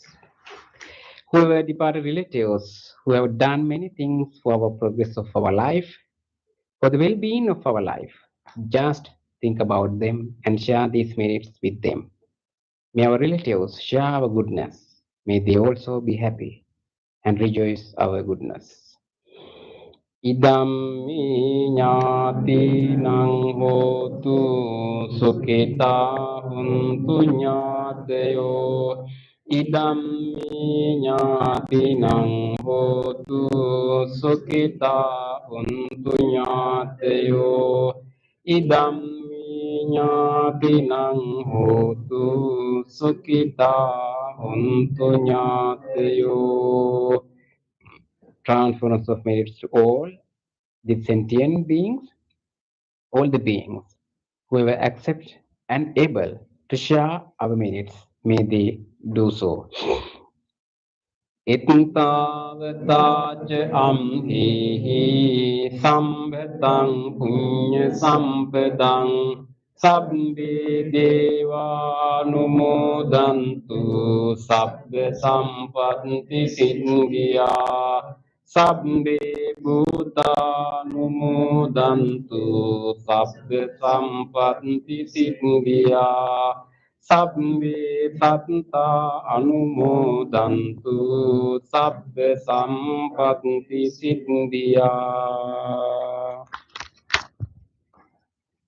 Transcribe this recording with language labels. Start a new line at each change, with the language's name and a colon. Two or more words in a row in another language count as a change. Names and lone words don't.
English: Whoever departed relatives who have done many things for our progress of our life, for the well-being of our life, just think about them and share these merits with them. May our relatives share our goodness. May they also be happy and rejoice our goodness.
Pali: Idam ñātīnaṁ hotu sukita huntu ñātayo. Idam ñātīnaṁ hotu sukita huntu ñātayo. Idam ñātīnaṁ hotu sukita huntu ñātayo.
English: Transference of merits to all the sentient beings, all the beings, whoever accept and able to share our merits, may they do so.
Pali: Ittavataca amhihi sambhataṃ puñya sampadang sabbe deva numodantu sabbe sampatti siddhya sabbe bhuta numodantu sabbe sampatti siddhya sabbe satta anumodantu sabbe sampatti siddhya.